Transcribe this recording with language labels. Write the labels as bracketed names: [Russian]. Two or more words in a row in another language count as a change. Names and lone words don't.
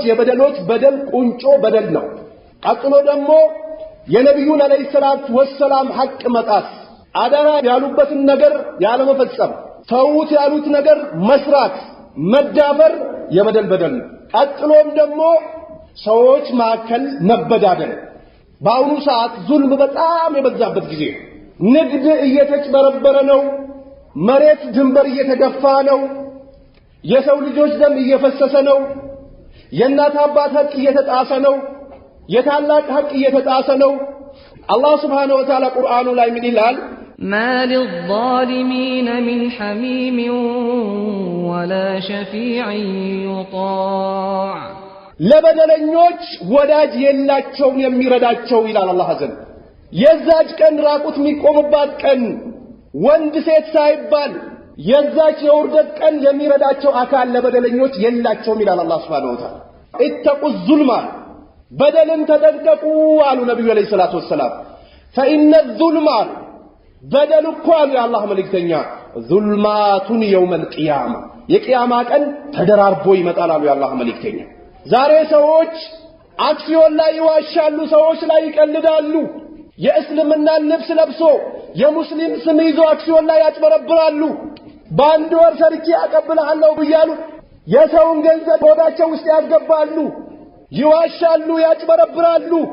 [Amharic] የበደሎች በደል ቁንጮ በደል ነው። ቀጥሎ ደግሞ የነብዩን [Arabic] عليه الصلاة والسلام [Amharic] ሐቅ መጣስ፣ አደራ ያሉበትን ነገር ያለመፈጸም፣ ተውት ያሉት ነገር መስራት፣ መዳፈር የበደል በደል ነው። ቀጥሎም ደግሞ ሰዎች ማከል መበዳደር። በአሁኑ ሰዓት ዙልም በጣም የበዛበት ጊዜ ነው። ንግድ እየተጭበረበረ ነው። መሬት ድንበር እየተገፋ ነው። የሰው ልጆች ደም እየፈሰሰ ነው። የእናት አባት ሐቅ እየተጣሰ ነው። የታላቅ ሐቅ እየተጣሰ ነው። አላህ [Arabic] سبحانه وتعالى [Amharic] ቁርአኑ ላይ ምን ይላል? [Arabic] ما للظالمين من حميم ولا شفيع يطاع. [Amharic] ለበደለኞች ወዳጅ የላቸውም የሚረዳቸው ይላል አላህ ዘንድ። የዛች ቀን ራቁት የሚቆምባት ቀን ወንድ ሴት ሳይባል የዛች የውርደት ቀን የሚረዳቸው አካል ለበደለኞች የላቸውም ይላል አላህ [Arabic] سبحانه وتعالى። اتقوا الظلم [Amharic] በደልን ተጠንቀቁ አሉ ነብዩ [Arabic] عليه الصلاة والسلام። فإن الظلم [Amharic] በደል እኮ አሉ የአላህ መልእክተኛ ዙልማቱን [Arabic] يوم القيامة [Amharic] የቂያማ ቀን ተደራርቦ ይመጣል አሉ የአላህ መልእክተኛ። ዛሬ ሰዎች አክሲዮን ላይ ይዋሻሉ፣ ሰዎች ላይ ይቀልዳሉ። የእስልምና ልብስ ለብሶ የሙስሊም ስም ይዞ አክሲዮን ላይ ያጭበረብራሉ። በአንድ ወር ሰርቼ አቀብልሃለሁ እያሉ የሰውን ገንዘብ ሆዳቸው ውስጥ ያስገባሉ፣ ይዋሻሉ፣ ያጭበረብራሉ።